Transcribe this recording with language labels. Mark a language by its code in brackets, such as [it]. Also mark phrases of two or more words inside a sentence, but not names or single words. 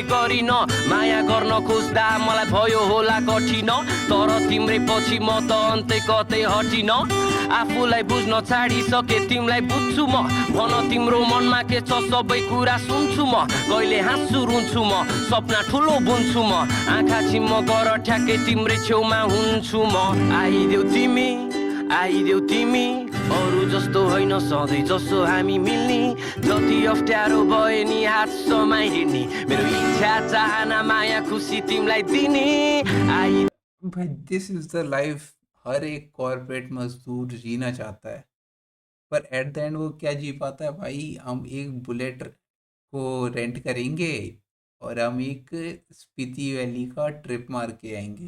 [ne] गरिन, माया गर्न खोज्दा मलाई भयो होला कठिन, तर तिम्रै पछि म त अन्तै कतै हटिन, आफूलाई बुझ्न छाडिसके तिमीलाई बुझ्छु म भन तिम्रो मनमा के छ सबै कुरा सुन्छु म कहिले हाँस्छु रुन्छु म सपना ठुलो बुन्छु म आँखा छिम्म गर ठ्याक्कै तिम्रै छेउमा हुन्छु म आइदेऊ तिमी अरू जस्तो होइन सधैँ जसो हामी मिल्ने जति अप्ठ्यारो भए नि हात समाइहिँड्ने मेरो इच्छा चाहना माया खुसी तिमीलाई दिने [hi] भाई [en] this is the life [hi] हर एक कॉर्पोरेट मजदूर जीना चाहता है, पर [en] at the end [hi] वो क्या जी पाता है भाई? हम एक बुलेट को रेंट करेंगे और हम एक स्पीति वैली का ट्रिप मार के आएंगे।